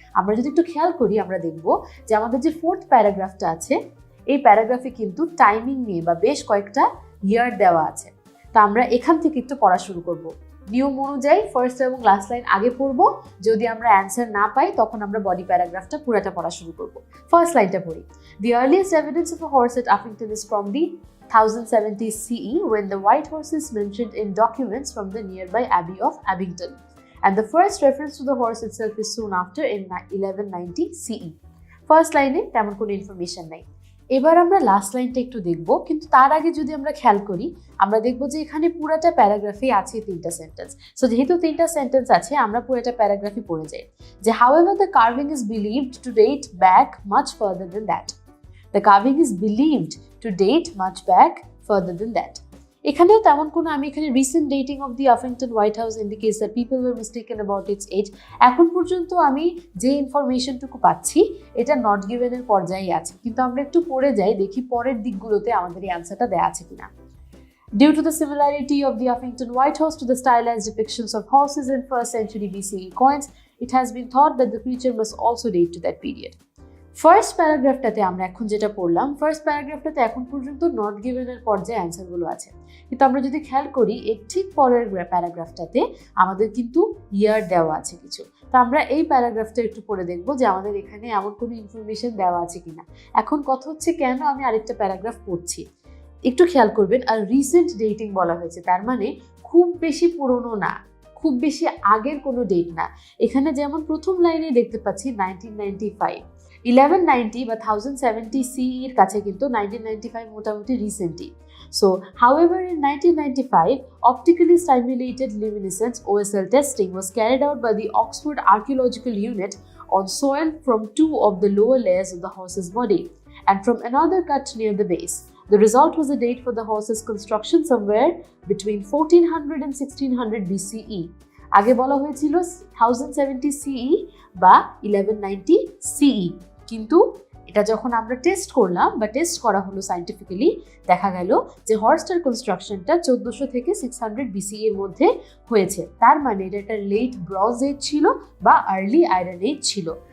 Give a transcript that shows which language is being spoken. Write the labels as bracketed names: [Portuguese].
[Bangla] আমরা যদি একটু খেয়াল করি আমরা দেখব যে আমাদের যে ফোর্থ প্যারাগ্রাফটা আছে এই প্যারাগ্রাফে কিন্তু টাইমিং নিয়ে বা বেশ কয়েকটা ইয়ার দেওয়া আছে। তা আমরা এখান থেকে একটু পড়া শুরু করব। নিয়ম অনুযায়ী ফার্স্ট এবং লাস্ট লাইন আগে পড়বো, যদি আমরা অ্যান্সার না পাই তখন আমরা বডি প্যারাগ্রাফটা পুরোটা পড়া শুরু করব। ফার্স্ট লাইনটা পড়ি। [English] The earliest evidence of a horse at Uffington is from the 1070 CE when the white horse is mentioned in documents from the nearby Abbey of Abington, and the first reference to the horse itself is soon after in 1190 CE. [Bangla] First লাইনে তেমন কোনো information নাই। এবার আমরা last লাইনটা একটু দেখব, কিন্তু তার আগে যদি আমরা খেয়াল করি আমরা দেখব যে এখানে পুরোটা প্যারাগ্রাফে আছে তিনটা সেন্টেন্স। সো যেহেতু তিনটা সেন্টেন্স আছে আমরা পুরোটা প্যারাগ্রাফই পড়ে যাই যে [English] however the carving is believed to date back much further than that. The carving is believed to date much back further than that. [Bangla] এখানেও তেমন কোনো আমি এখানে [English] Recent dating of the Uffington White House indicates that people were mistaken about its age. [Bangla] এখন পর্যন্ত আমি যে ইনফরমেশনটুকু পাচ্ছি এটা নট গিভেনের পর্যায়ে আছে, কিন্তু আমরা একটু পড়ে যাই দেখি পরের দিকগুলোতে আমাদের এই অ্যান্সারটা দেওয়া আছে কিনা। [English] Due to the similarity of the Uffington White Horse to the stylized depictions of horses in 1st century BCE coins, it has been thought that the creature must also date to that period. [Bangla] First প্যারাগ্রাফটাতে আমরা এখন যেটা পড়লাম, first প্যারাগ্রাফটাতে এখন পর্যন্ত not গিভেনের পর্যায়ে অ্যান্সারগুলো আছে, কিন্তু আমরা যদি খেয়াল করি এর ঠিক পরের প্যারাগ্রাফটাতে আমাদের কিন্তু ইয়ার দেওয়া আছে কিছু। তো আমরা এই প্যারাগ্রাফটা একটু পড়ে দেখবো যে আমাদের এখানে এমন কোনো ইনফরমেশন দেওয়া আছে কিনা। এখন কথা হচ্ছে কেন আমি আরেকটা প্যারাগ্রাফ পড়ছি, একটু খেয়াল করবেন। আর রিসেন্ট ডেটিং বলা হয়েছে, তার মানে খুব বেশি পুরনো না, খুব বেশি আগের কোনো ডেট না। এখানে যেমন প্রথম লাইনে দেখতে পাচ্ছি 1995, 1190 বা 1070 CE এর কাছে কিন্তু 1995 মোটামুটি রিসেন্টই। [English] So, however, in 1995, optically stimulated luminescence OSL testing was carried out by the Oxford Archaeological Unit on soil from two of the lower layers of the horse's body and from another cut near the base. The result was a date for the horse's construction somewhere between 1400 and 1600 BCE. [Bangla] আগে বলা হয়েছিল 1070 CE বা 1190 CE, কিন্তু এটা যখন আমরা test করলাম বা টেস্ট করা হলো সায়েন্টিফিক্যালি দেখা গেল যে হর্সটার কনস্ট্রাকশনটা 1400 থেকে 600 BCE এর মধ্যে হয়েছে। তার মানে এটা একটা লেট ব্রঞ্জ এজ ছিল বা আর্লি আয়রন এজ ছিল।